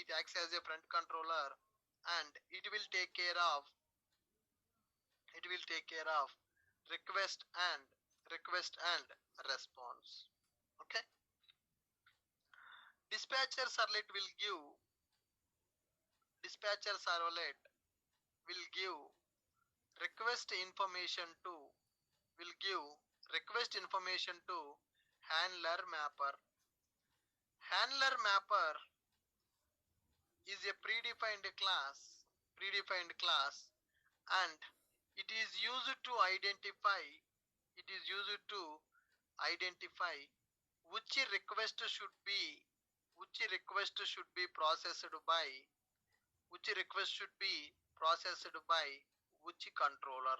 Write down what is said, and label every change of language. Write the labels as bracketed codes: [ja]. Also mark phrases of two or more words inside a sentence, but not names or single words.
[en] It acts as a front controller and it will take care of request and response. Okay. Dispatcher servlet will give dispatcher servlet will give request information to handler mapper. Handler mapper is a predefined class and it is used to identify which request should be processed by which controller.